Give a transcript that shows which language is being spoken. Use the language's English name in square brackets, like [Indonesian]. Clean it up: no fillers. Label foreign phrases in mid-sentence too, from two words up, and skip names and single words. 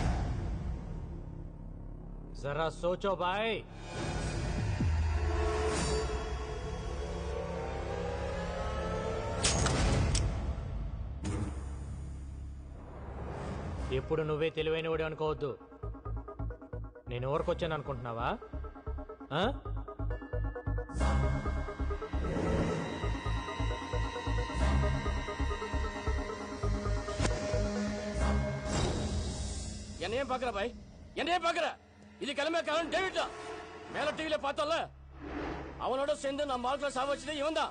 [Hindi] ज़रा सोचो भाई. [Telugu] ఎప్పుడు నువ్వే తెలివైనవాడు అనుకోవద్దు. నేను ఊరికొచ్చాను అనుకుంటున్నావా? [Tamil] என்னையும் பாக்குற பாய், என்னையும் பாக்குற. இது கிளம்பிய டேவிட் தான். மேல டிவில பார்த்தோம்ல, அவனோட சேர்ந்து நம்ம ஆட்களை சாவச்சது இவன் தான்.